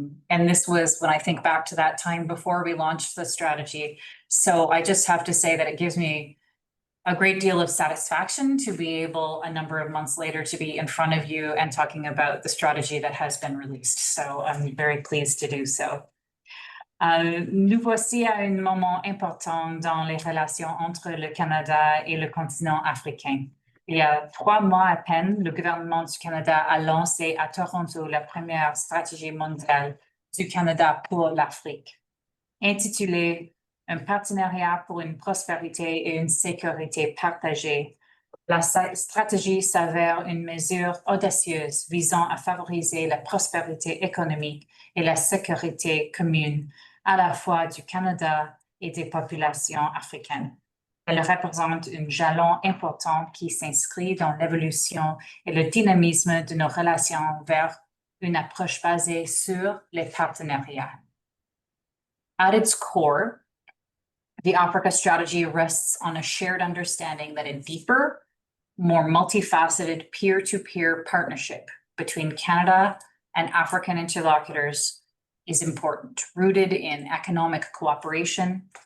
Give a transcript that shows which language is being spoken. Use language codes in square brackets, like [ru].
[en] And this was when I think back to that time before we launched the strategy. So I just have to say that it gives me a great deal of satisfaction to be able, a number of months later, to be in front of you and talking about the strategy that has been released. So I'm very pleased to do so. [fr] Nous voici à un moment important dans les relations entre le Canada et le continent africain. Il y a 3 mois à peine, le gouvernement du Canada a lancé à Toronto la première stratégie mondiale du Canada pour l'Afrique, intitulée un partenariat pour une prospérité et une sécurité partagée. La stratégie s'avère une mesure audacieuse visant à favoriser la prospérité économique et la sécurité commune, à la fois du Canada et des populations africaines. Elle représente un jalon important qui s'inscrit dans l'évolution et le dynamisme de nos relations vers une approche basée sur les partenariats. [en] At its core, the Africa strategy rests on a shared understanding that a deeper, more multifaceted peer-to-peer partnership between Canada and African interlocutors is important, rooted in economic cooperation,